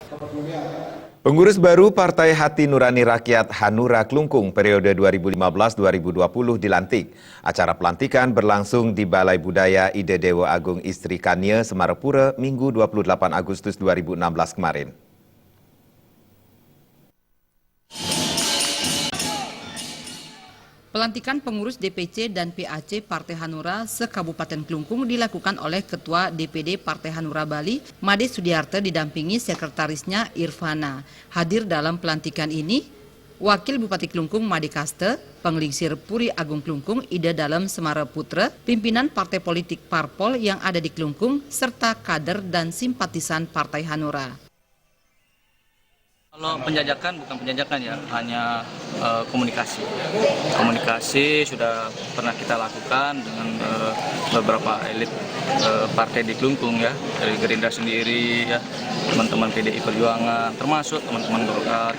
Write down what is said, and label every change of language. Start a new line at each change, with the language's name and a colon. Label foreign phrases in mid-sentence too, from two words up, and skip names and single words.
Indonesian: Pengurus baru Partai Hati Nurani Rakyat Hanura Klungkung periode 2015-2020 dilantik. Acara pelantikan berlangsung di Balai Budaya Ide Dewa Agung Istri Kania, Semarapura, Minggu 28 Agustus 2016 kemarin. Pelantikan pengurus DPC dan PAC Partai Hanura se-Kabupaten Klungkung dilakukan oleh Ketua DPD Partai Hanura Bali, Made Sudiarte, didampingi sekretarisnya Irfana. Hadir dalam pelantikan ini, Wakil Bupati Klungkung Made Kaste, Penglingsir Puri Agung Klungkung Ida Dalem Semaraputra, pimpinan partai politik Parpol yang ada di Klungkung, serta kader dan simpatisan Partai Hanura. Kalau penjajakan bukan penjajakan ya, hanya komunikasi. Komunikasi sudah pernah kita lakukan dengan beberapa elit partai di Klungkung ya, dari Gerindra sendiri ya, teman-teman PDI Perjuangan, termasuk teman-teman Golkar.